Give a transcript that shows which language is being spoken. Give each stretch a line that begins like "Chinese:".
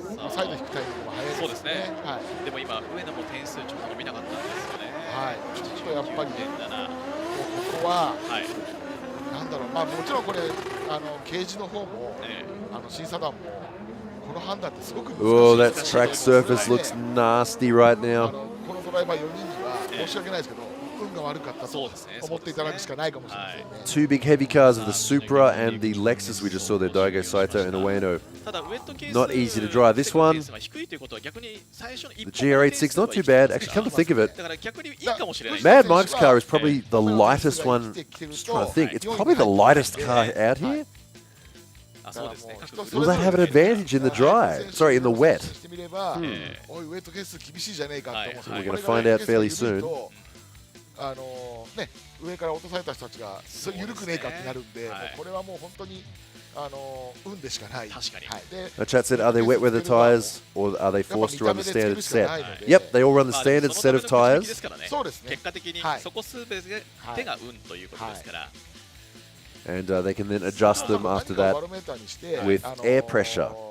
Japanese: サイド引くタイミングも早いですね。そうですね。でも今上野も点数ちょっと伸びなかったんですよね。はい。ちょっとやっぱりね、ここはなんだろう、まあもちろんこれケージの方も審査団もこの判断ってすごく難しい。
English: Oh, that track surface looks nasty right now.
Japanese: このドライバー4人には申し訳ないですけど、運が悪かったと思っていただくしかないかもしれないですね。
English: Two big heavy cars of the Supra and the Lexus we just saw there, Daigo Saito and Ueno. Not easy to drive. This one, the GR86, not too bad. Actually, come to think of it, Mad Mike's car is probably the lightest one. Just trying to think. It's probably the lightest car out here. Will that have an advantage in the dry? Sorry, in the wet. We're going to find out fairly soon.
Japanese: ね、上から落とされた人たちが緩くねえかってなるんで、これはもう本当に運でしかない。確かに。
English: The chat said, are they wet weather tyres or are they forced to run the standard set? Yep, they all run the standard set of tyres.
Japanese: そうですね。結果的にそこすべてが運ということですから。
English: And they can then adjust them after that with air pressure.